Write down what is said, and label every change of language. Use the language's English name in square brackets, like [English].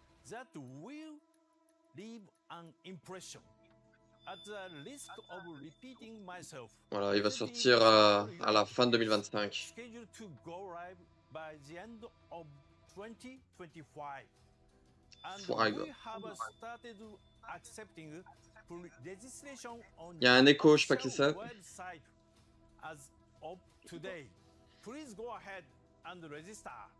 [English] That will leave an impression. At the risk of repeating myself. [French] Voilà, il va sortir à la fin de 2025. [English] Scheduled to go live by the end of 2025. And we have started accepting registration on [French] il y a un écho, je sais pas qui c'est. [English] As of today. Please go ahead and register.